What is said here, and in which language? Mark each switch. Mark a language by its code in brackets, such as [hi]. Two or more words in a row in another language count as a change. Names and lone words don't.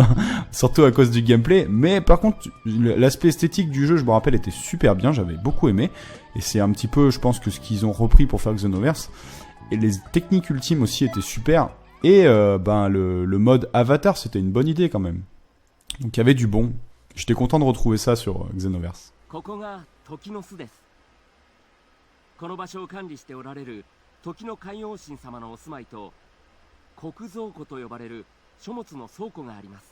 [fr] Hein, surtout à cause du gameplay. Mais par contre l'aspect esthétique du jeu je me rappelle était super bien, j'avais beaucoup aimé. Et c'est un petit peu, je pense, que ce qu'ils ont repris pour faire Xenoverse. Et les techniques ultimes aussi étaient super. Et le mode avatar, c'était une bonne idée quand même. Donc il y avait du bon. J'étais content de retrouver ça sur Xenoverse. [ja] ここが時の巣です。この場所を管理しておられる時の海王神様のお住まいと国蔵庫と呼ばれる書物の倉庫があります。